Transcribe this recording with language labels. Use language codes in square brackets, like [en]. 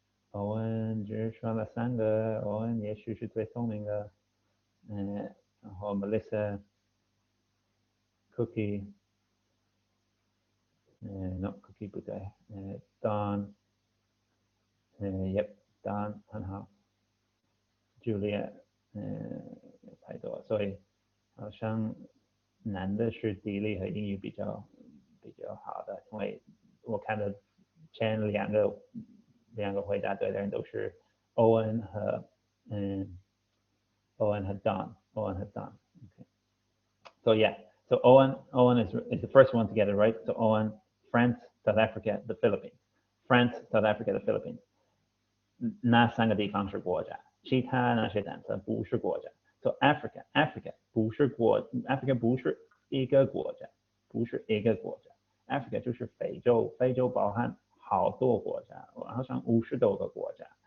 [zh] 欧文只说了3个，欧文也许是最聪明的。然后 Melissa、Cookie，no Cookie 不对，Don，Don 很好。 Julia，太多，所以好像男的是地理和英语比较好的，因为我看的前两个回答对的人都是 Owen 和Don。 [en] Okay. So yeah, so Owen is the first one to get it right. So Owen, France, South Africa, the Philippines. France, South Africa, the Philippines. [zh] 那3个地方是国家，其他那些单词不是国家。 So Africa 不是Africa 不是一个国家，不是一个国家。 Africa 就是非洲，非洲包含好多国家，好像50多个国家。